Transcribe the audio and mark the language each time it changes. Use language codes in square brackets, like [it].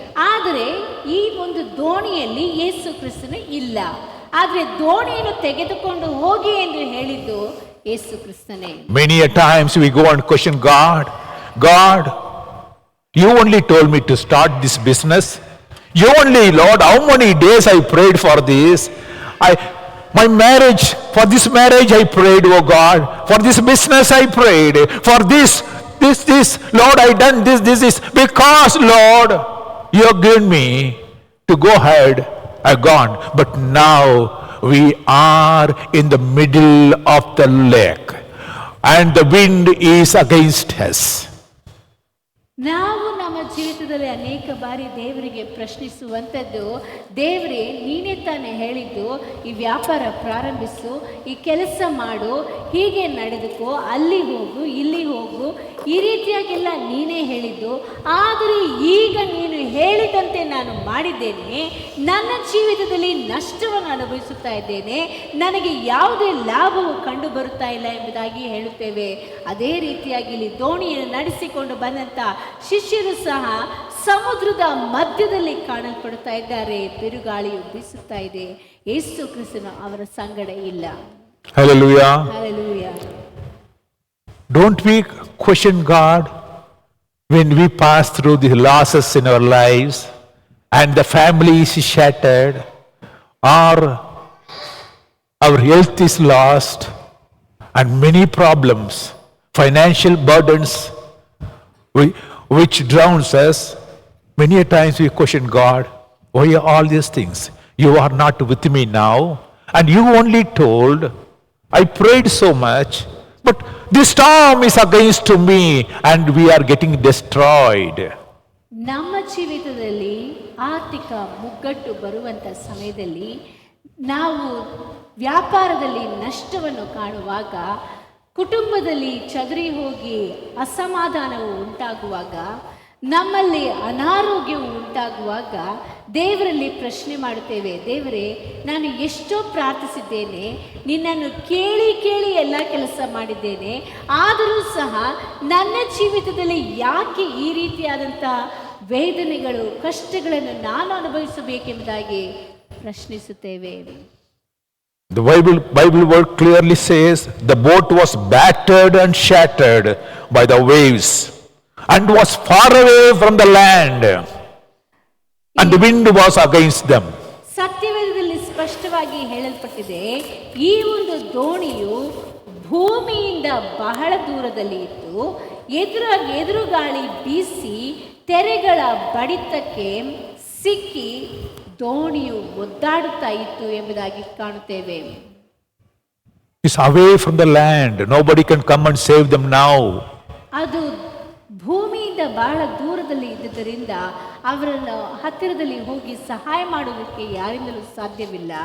[kn] ಆದರೆ ಈ ಒಂದು ದೋಣಿಯಲ್ಲಿ ಯೇಸು ಕ್ರಿಸ್ತನು ಇಲ್ಲ. ಆದರೆ ದೋಣಿಯನ್ನು ತೆಗೆದುಕೊಂಡು ಹೋಗಿ ಎಂದು ಹೇಳಿದ್ದು ಯೇಸು ಕ್ರಿಸ್ತನೇ. [en] Many a times we go and question God, you only told me to start this business. You only, Lord, how many days I prayed for this. My marriage, for this marriage I prayed, oh God. For this business I prayed. For this, Lord, I done this. Because, Lord, you have given me to go ahead, I've gone. But now we are in the middle of the lake. And the wind is against us. [kn] ನಾವು ನಮ್ಮ ಜೀವಿತದಲ್ಲಿ ಅನೇಕ ಬಾರಿ ದೇವರಿಗೆ ಪ್ರಶ್ನಿಸುವಂಥದ್ದು, ದೇವರೇ ನೀನೇ ತಾನೇ ಹೇಳಿದ್ದು ಈ ವ್ಯಾಪಾರ ಪ್ರಾರಂಭಿಸು, ಈ ಕೆಲಸ ಮಾಡು, ಹೀಗೆ ನಡೆದುಕೋ, ಅಲ್ಲಿ ಹೋಗು, ಇಲ್ಲಿ ಹೋಗು, ಈ ರೀತಿಯಾಗೆಲ್ಲ ನೀನೇ ಹೇಳಿದ್ದು. ಆದರೆ ಈಗ ನೀನು ಹೇಳಿದಂತೆ ನಾನು ಮಾಡಿದ್ದೇನೆ, ನನ್ನ ಜೀವಿತದಲ್ಲಿ ನಷ್ಟವನ್ನು ಅನುಭವಿಸುತ್ತಾ ಇದ್ದೇನೆ, ನನಗೆ ಯಾವುದೇ ಲಾಭವು ಕಂಡು ಬರುತ್ತಾ ಇಲ್ಲ ಎಂಬುದಾಗಿ ಹೇಳುತ್ತೇವೆ. ಅದೇ ರೀತಿಯಾಗಿ ಇಲ್ಲಿ ದೋಣಿಯನ್ನು ನಡೆಸಿಕೊಂಡು ಬಂದಂಥ ಶಿಷ್ಯರು ಸಹ ಸಮುದ್ರದ ಮಧ್ಯದಲ್ಲಿ ಕಾಣಲ್ಪಡುತ್ತಾ ಇದ್ದಾರೆ. ಬಿರುಗಾಳಿಯು ಬೀಸುತ್ತಾ ಇದೆ, ಯೇಸು ಕ್ರಿಸ್ತನು ಅವರ ಸಂಗಡ ಇಲ್ಲ. [en] Hallelujah. Hallelujah. Don't we question God when we pass through the losses in our lives and the family is shattered, or our health is lost, and many problems, financial burdens which drowns us? Many a times we question God, why are all these things? You are not with me now, and you only told, I prayed so much, but this storm is against me and we are getting destroyed. [kn] ನಮ್ಮ ಜೀವಿತದಲ್ಲಿ ಆರ್ಥಿಕ ಮುಗ್ಗಟ್ಟು ಬರುವಂಥ ಸಮಯದಲ್ಲಿ, ನಾವು ವ್ಯಾಪಾರದಲ್ಲಿ ನಷ್ಟವನ್ನು ಕಾಣುವಾಗ, ಕುಟುಂಬದಲ್ಲಿ ಚದುರಿ ಹೋಗಿ ಅಸಮಾಧಾನವು ಉಂಟಾಗುವಾಗ, ನಮ್ಮಲ್ಲಿ ಅನಾರೋಗ್ಯವು ಉಂಟಾಗುವಾಗ ದೇವರಲ್ಲಿ ಪ್ರಶ್ನೆ ಮಾಡುತ್ತೇವೆ, ದೇವರೇ ನಾನು ಎಷ್ಟೋ ಪ್ರಾರ್ಥಿಸಿದ್ದೇನೆ, ನಿನ್ನನ್ನು ಕೇಳಿ ಕೇಳಿ ಎಲ್ಲ ಕೆಲಸ ಮಾಡಿದ್ದೇನೆ, ಆದರೂ ಸಹ ನನ್ನ ಜೀವಿತದಲ್ಲಿ ಯಾಕೆ ಈ ರೀತಿಯಾದಂಥ ವೇದನೆಗಳು ಕಷ್ಟಗಳನ್ನು ನಾನು ಅನುಭವಿಸಬೇಕೆಂಬುದಾಗಿ ಪ್ರಶ್ನಿಸುತ್ತೇವೆ. [en] The Bible word clearly says the boat was battered and shattered by the waves and was far away from the land, and the wind was against them. [kn] ಸತ್ಯವೇದದಲ್ಲಿ ಸ್ಪಷ್ಟವಾಗಿ ಹೇಳಲ್ಪಟ್ಟಿದೆ, ಈ ಒಂದು ದೋಣಿಯು ಭೂಮಿಯಿಂದ ಬಹಳ ದೂರದಲ್ಲಿ ಇತ್ತು, ಎದುರುಗಾಳಿ ಬೀಸಿ ತೆರೆಗಳ ಬಡಿತಕ್ಕೆ ಸಿಕ್ಕಿ ದೋಣಿಯು ಒದ್ದಾಡುತ್ತಾ ಇತ್ತು ಎಂಬುದಾಗಿ ಕಾಣುತ್ತೇವೆ. [en] It's away from the land. Nobody can come and save them now. [kn] ಅದು ಭೂಮಿಯಿಂದ ಬಹಳ ದೂರದಲ್ಲಿ ಇದ್ದುದರಿಂದ ಅವರನ್ನು ಹತ್ತಿರದಲ್ಲಿ ಹೋಗಿ ಸಹಾಯ ಮಾಡುವುದಕ್ಕೆ ಯಾರಿಂದಲೂ ಸಾಧ್ಯವಿಲ್ಲ.